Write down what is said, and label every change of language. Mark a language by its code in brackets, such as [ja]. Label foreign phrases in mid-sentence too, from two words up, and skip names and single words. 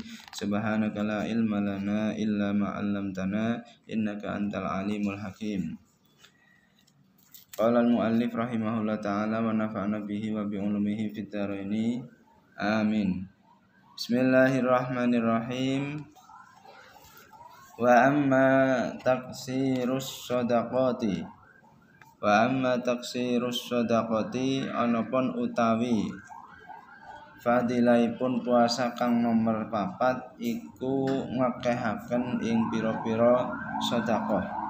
[ar] سبحانك لا علم لنا إلا ما علمتنا إنك أنت العليم الحكيم. قال المؤلف رحمه الله تعالى ونفعنا به وبعلومه في الدارين. آمين. بسم الله الرحمن الرحيم. وأما تكثير الصدقة [jv] anapun utawi fadilaipun puasa kang nomor 4 iku ngakehaken ing pira-pira sedekah.